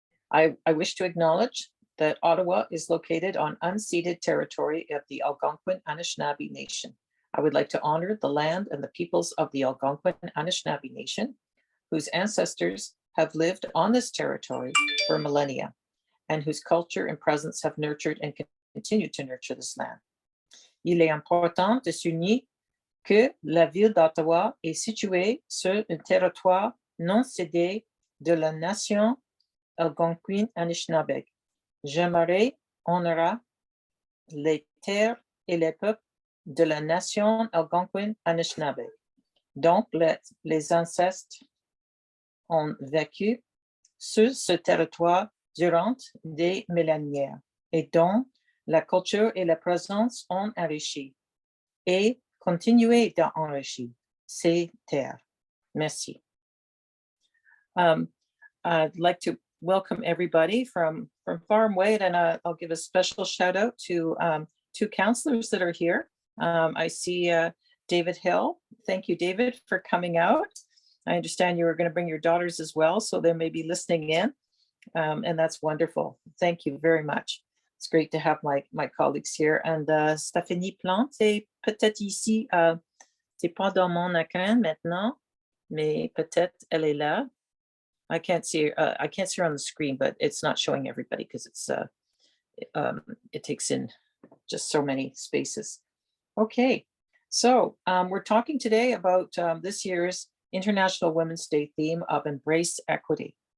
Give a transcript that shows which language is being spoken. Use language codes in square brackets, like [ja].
[en] I wish to acknowledge that Ottawa is located on unceded territory of the Algonquin Anishinaabe Nation. I would like to honor the land and the peoples of the Algonquin Anishinaabe Nation, whose ancestors have lived on this territory for millennia, and whose culture and presence have nurtured and continue to nurture this land. [fr] Il est important de souligner que la ville d'Ottawa est située sur un territoire non cédé de la nation algonquine Anishinaabe. J'aimerais honorer les terres et les peuples de la nation algonquine Anishinaabe, donc les ancêtres ont vécu sur ce territoire durant des millénaires et dont la culture et la présence ont enrichi et continué d'enrichir ces terres. Merci. [en] I'd like to welcome everybody from far and wide, and I'll give a special shout out to two counselors that are here. I see David Hill. Thank you, David, for coming out. I understand you were going to bring your daughters as well, so they may be listening in. And that's wonderful. Thank you very much. It's great to have my colleagues here. And [fr] Stéphanie Plante est peut-être ici, c'est pas dans mon écran maintenant, mais peut-être elle est là. [en] I can't see her on the screen, but it's not showing everybody because it's it takes in just so many spaces. Okay, so we're talking today about this year's International Women's Day theme of Embrace Equity.